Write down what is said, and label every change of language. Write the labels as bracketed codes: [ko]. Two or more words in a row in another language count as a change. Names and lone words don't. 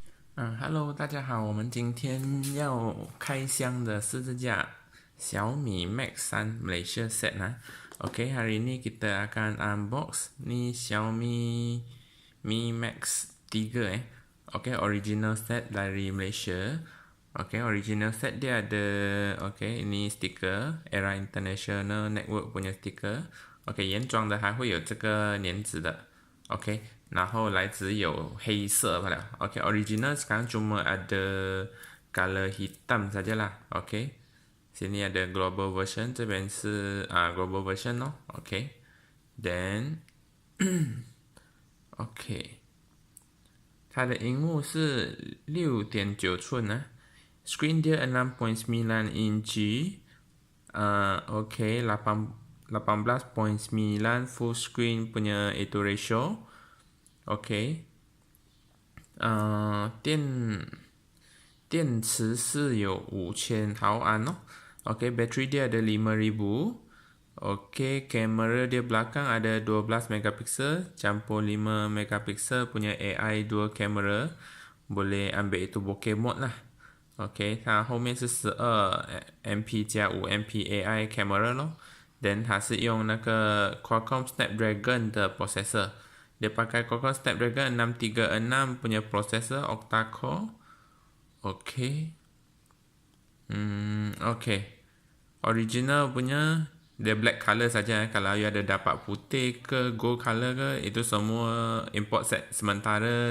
[ms] Hello， [zh] 大家好，我们今天要开箱的是这架 [ms] Xiaomi Max 3 Malaysia set OK, hari ini kita akan unbox ni Xiaomi Mi Max 3 OK, [en] original set [ms] dari Malaysia. OK, [en] original set [ms] dia ada ini stiker Era International Network punya stiker。OK， [zh] 原装的还会有这个粘纸的。OK，然后来只有黑色罢了。 [ms] OK，original sekarang cuma ada color hitam sajalah. OK，sini ada [en] global version， [zh] 这边是 [en] global version [zh] 咯。OK，then OK，它的荧幕是6.9寸 ， [ms] screen dia 6.9 inci。OK， 18.9 full screen punya itu ratio. [zh] OK， 电池是有5000毫安哦。OK， [ms] battery dia ada 5000. OK， kamera dia belakang ada 12 megapiksel campur 5 megapiksel punya [en] AI dual camera. [ms] Boleh ambil itu [en] bokeh mode [ms] lah. [zh] OK， 它后面是12MP 加 5MP [en] AI camera [zh] 咯。Then 它是用那个 Qualcomm Snapdragon 的 processor。 [ms] Dia pakai Qualcomm Snapdragon 636 punya processor Octa core. OK. Original punya dia [en] black color [ms] saja. Kalau you ada dapat putih ke [en] gold color [ms] ke, itu semua [en] import set [ms] sementara.